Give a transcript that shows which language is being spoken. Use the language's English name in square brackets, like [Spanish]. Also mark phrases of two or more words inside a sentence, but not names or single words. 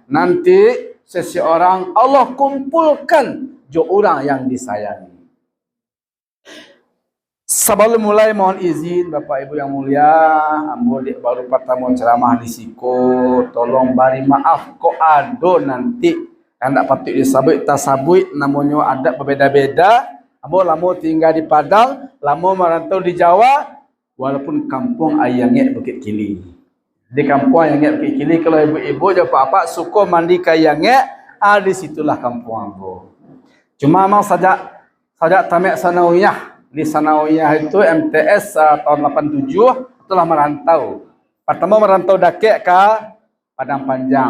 [Indonesian] Nanti seseorang Allah kumpulkan jo orang yang disayangi. Sebelum mulai mohon izin Bapak Ibu yang mulia, ambo baru pertama ceramah di Siko, tolong beri maaf kok ada nanti hendak patut [Minangkabau] disabut tasabut, [Indonesian] namanya ada berbeda-beda. Ambo lama tinggal di Padang, lama merantau di Jawa, walaupun kampung Ayangek Bukit Kili. Di kampung Ayangek Bukit Kili, kalau ibu-ibu apa-apa suka mandi ke Ayangek, di situlah kampung ambo. Cuma memang sajak tamat sanawiyah. Di sanawiyah itu MTS tahun 87 telah merantau. Pertama merantau dakek ke Padang Panjang.